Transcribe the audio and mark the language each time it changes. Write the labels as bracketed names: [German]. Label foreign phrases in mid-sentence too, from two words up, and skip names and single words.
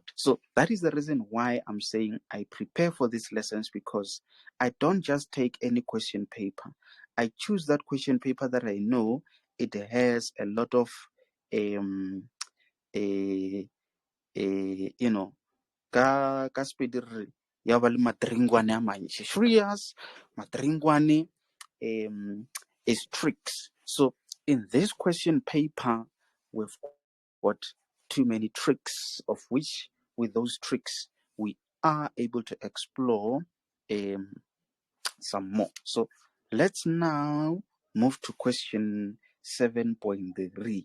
[English] So that is the reason why I'm saying I prepare for these lessons, because I don't just take any question paper. I choose that question paper that I know it has a lot of you know, [Northern Sotho] ka speed ya ba le matringwane a mantši. [English] Serious matringwane is tricks. So in this question paper, we've got too many tricks, of which with those tricks we are able to explore some more. So let's now move to question 7.3.